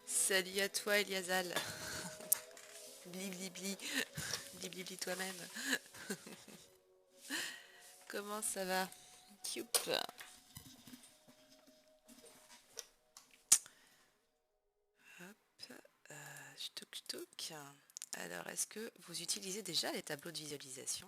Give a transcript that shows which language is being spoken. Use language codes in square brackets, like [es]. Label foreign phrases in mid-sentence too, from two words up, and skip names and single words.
[fr] Salut à toi, Eliasal. Bli bli bli. Bli bli bli toi-même. Comment ça va? Youp. Hop. J'touk j'touk. Alors, est-ce que vous utilisez déjà les tableaux de visualisation?